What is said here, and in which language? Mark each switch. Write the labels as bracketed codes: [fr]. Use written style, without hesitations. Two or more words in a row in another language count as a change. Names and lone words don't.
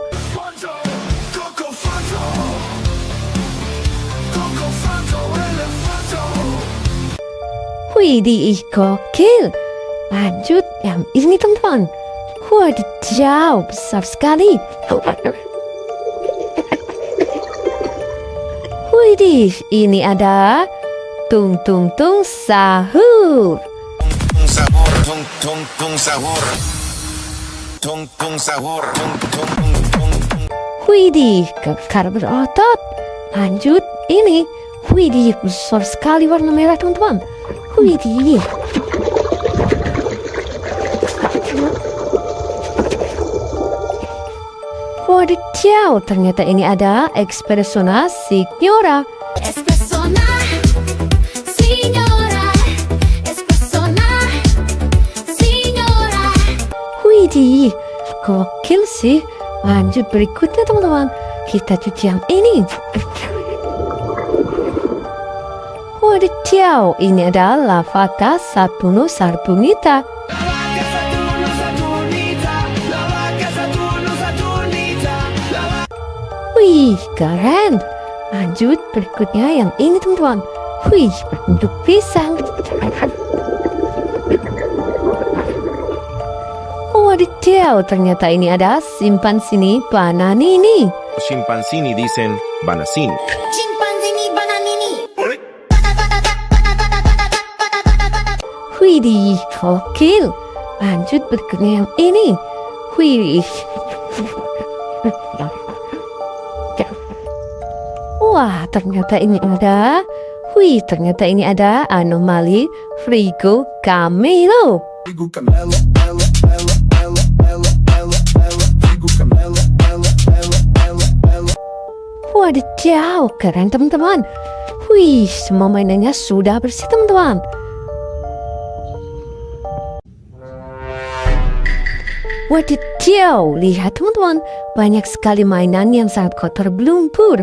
[id] Fanto, Coco Fanto, Coco Fanto, Elefanto. Widih, gokil. Lanjut yang ini teman-teman. Wadidaw, besar sekali. Widih, ini ada tung tung tung sahur. sahur, tung sahur, tung sahur, tung. Widih, kekar berotot. Lanjut, ini. Widih, besar sekali warna merah teman-teman. Widih. Wadidaw, ternyata ini ada Espressona Signora. Espressona, signora. Espressona, signora. Widih, gokil sih. Lanjut berikutnya teman-teman. Kita cuci yang ini. Wadidaw, ini ada Lavata Saturno Sarbonita. Wih, keren. Lanjut berikutnya yang ini teman-teman. Wih, berbentuk pisang. Wadidaw, ternyata ini ada Simpanzini Bananini. Scimpanzini dicen banasini. Chimpanzini bananini. Widih, gokil. Lanjut berikutnya yang ini. Wih. Wah, ternyata ini ada. Wih, ternyata ini ada anomali Frigo Camelo. Frigo Camelo, Ella, Ella, Ella, Ella, Ella, Ella. Frigo Camelo, Ella, Ella, Ella, Ella. Wadidaw, keren teman-teman. Wih, semua mainannya sudah bersih teman-teman. Wadidaw, lihat teman-teman, banyak sekali mainan yang sangat kotor berlumpur.